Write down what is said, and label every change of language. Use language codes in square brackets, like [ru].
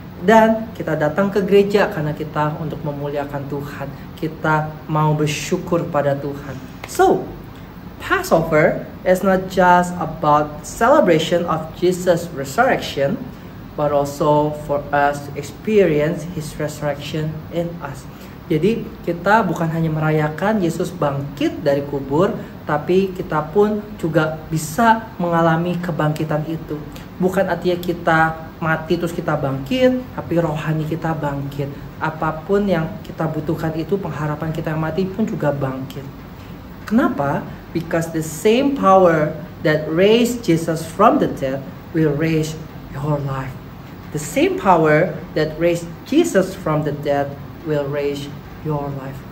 [id] Dan kita datang ke gereja karena kita untuk memuliakan Tuhan. Kita mau bersyukur pada Tuhan. [en] So, Passover is not just about celebration of Jesus' resurrection, but also for us to experience His resurrection in us. [id] Jadi kita bukan hanya merayakan Yesus bangkit dari kubur, tapi kita pun juga bisa mengalami kebangkitan itu. Bukan artinya kita mati terus kita bangkit, tapi rohani kita bangkit. Apapun yang kita butuhkan itu, pengharapan kita yang mati pun juga bangkit. Kenapa? [en] Because the same power that raised Jesus from the dead will raise your life. The same power that raised Jesus from the dead will raise your life.